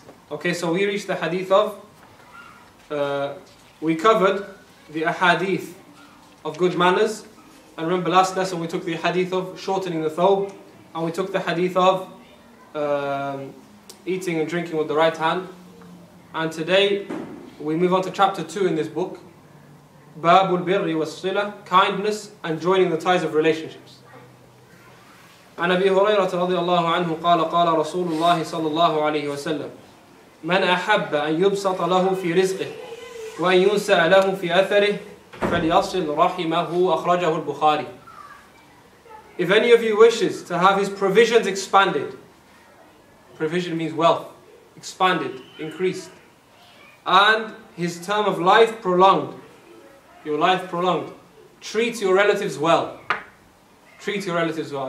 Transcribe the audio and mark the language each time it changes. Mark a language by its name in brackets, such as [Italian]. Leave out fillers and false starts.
[English] Okay, so we reached the hadith of, we covered the ahadith of good manners, and remember last lesson we took the hadith of shortening the thawb, and we took the hadith of eating and drinking with the right hand. And today we move on to chapter 2 in this book, Babul Birri was Sila, kindness and joining the ties of relationships. [Arabic] عن أبي هريرة رضي الله عنه قال قال رسول الله صلى الله عليه وسلم من أحب أن يبسط له في رزقه وأن ينسأ له في أثره فليصل رحمه أخرجه البخاري. [English] If any of you wishes to have his provisions expanded, provision means wealth, expanded, increased, and his term of life prolonged, your life prolonged, treat your relatives well. Treat your relatives well.